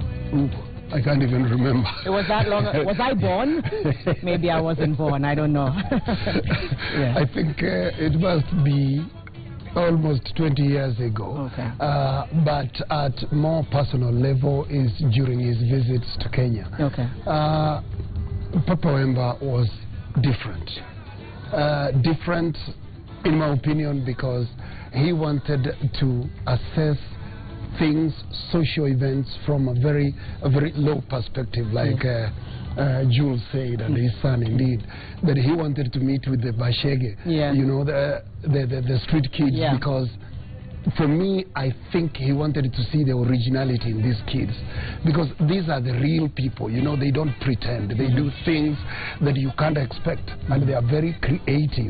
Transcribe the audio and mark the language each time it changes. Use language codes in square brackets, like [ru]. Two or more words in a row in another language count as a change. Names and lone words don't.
[en] I can't even remember. It was that long. Was I born? Maybe I wasn't born. I don't know. I think it must be almost 20 years ago. Okay. But at more personal level is during his visits to Kenya. Okay. Papa Wemba was different. Different, in my opinion, because he wanted to assess things, social events, from a very low perspective, like Jules said, and his son indeed, that he wanted to meet with the Bashege, you know, the street kids, because for me, I think he wanted to see the originality in these kids, because these are the real people, you know, they don't pretend, they do things that you can't expect, and they are very creative.